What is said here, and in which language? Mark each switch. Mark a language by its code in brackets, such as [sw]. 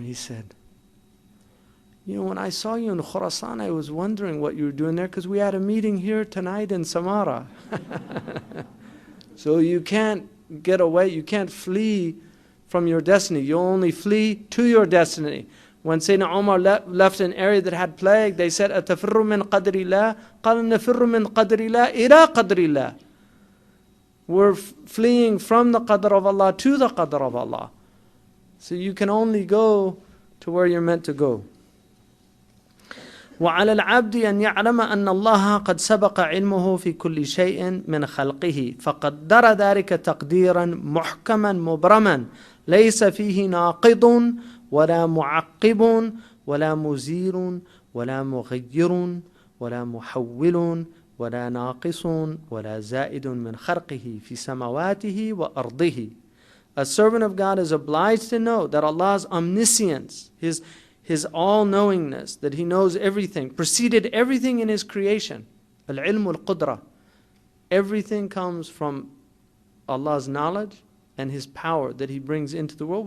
[en] He said, when I saw you in Khurasan, I was wondering what you were doing there because we had a meeting here tonight in Samara. So you can't get away, you can't flee from your destiny. You only flee to your destiny. When Sayyidina Umar left an area that had plague, they said, [ar] أَتَفِرُّ مِنْ قَدْرِ اللَّهِ [en] قَالَ نَفِرُّ مِنْ قَدْرِ اللَّهِ إِلَىٰ قَدْرِ اللَّهِ. We're fleeing from the qadr of Allah to the qadr of Allah. So you can only go to where you're meant to go. [ar] وعلى العبد أن يعلم أن الله قد سبق علمه في كل شيء من خلقه فقدر ذلك تقديرا محكما مبرما ليس فيه ناقض ولا معقب ولا مزير ولا مغير ولا محول ولا ناقص ولا زائد من خلقه في سماواته وأرضه. [en] A servant of God is obliged to know that Allah's omniscience, His all-knowingness, that He knows everything, preceded everything in His creation. Al-ilm al-qudra. Everything comes from Allah's knowledge and His power that He brings into the world.